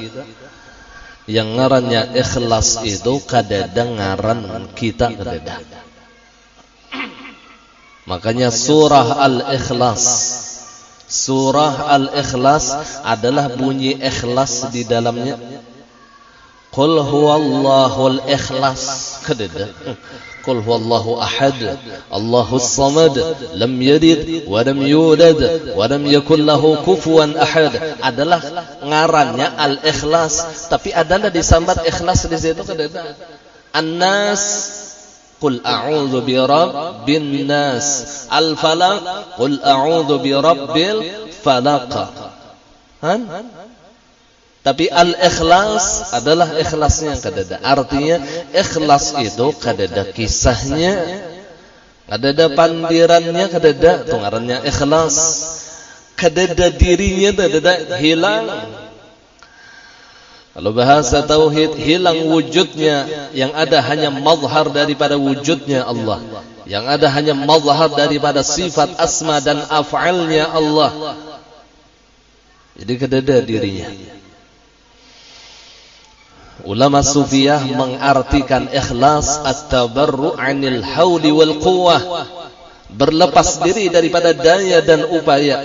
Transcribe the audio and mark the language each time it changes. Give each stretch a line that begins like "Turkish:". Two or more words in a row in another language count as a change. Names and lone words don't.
Banjar: Yang ngarannya ikhlas itu kada dengaran kita kada.
Indonesian: Makanya surah Al-Ikhlas. Surah Al-Ikhlas adalah bunyi ikhlas di dalamnya.
Arabic: قل هو الله الإخلاص. Kada. قل هو الله أحد الله الصمد لم يلد ولم يولد ولم يكن له كفوا أحد.
Banjar: Adalah ngarannya Al-Ikhlas, tapi adalah disambat ikhlas di situ kada.
Arabic: An-Nas, قل أعوذ برب الناس. Al-Falaq, قل أعوذ برب الفلق.
Banjar: Tapi al-ikhlas adalah ikhlasnya yang kadada. Artinya ikhlas itu kadada kisahnya, kadada pandirannya, kadada tungarannya ikhlas. Kadada dirinya kadada hilang.
Indonesian: Kalau bahasa tauhid, hilang wujudnya, yang ada hanya mazhar daripada wujudnya Allah. Yang ada hanya mazhar daripada sifat asma dan af'alnya Allah.
Banjar: Jadi kadada dirinya.
Indonesian: Ulama sufiyah mengartikan ikhlas
Arabic: التبرع عن الحول والقوة,
Indonesian: berlepas diri daripada daya dan upaya.